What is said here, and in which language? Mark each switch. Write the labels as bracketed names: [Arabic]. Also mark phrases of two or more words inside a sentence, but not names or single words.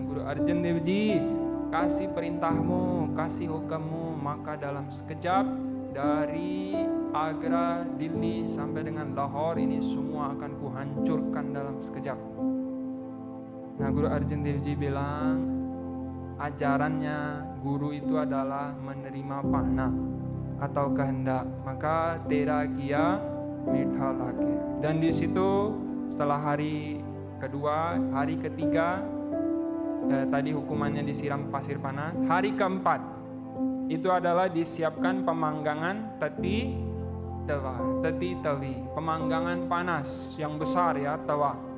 [Indonesian] Guru Arjan Devji, kasih perintahmu, kasih hukummu, maka dalam sekejap dari Agra, Delhi sampai dengan Lahore ini semua akan kuhancurkan dalam sekejap. Nah, Guru Arjan Devji bilang, ajarannya guru itu adalah menerima panah atau kehendak. [Punjabi] Maka ਤੇਰਾ ਕੀਆ ਮੀਠਾ ਲਾਗੈ. [Indonesian] Dan di situ setelah hari kedua, hari ketiga, tadi hukumannya disiram pasir panas. Hari keempat itu adalah disiapkan pemanggangan teti tewi, pemanggangan panas yang besar ya, tawa.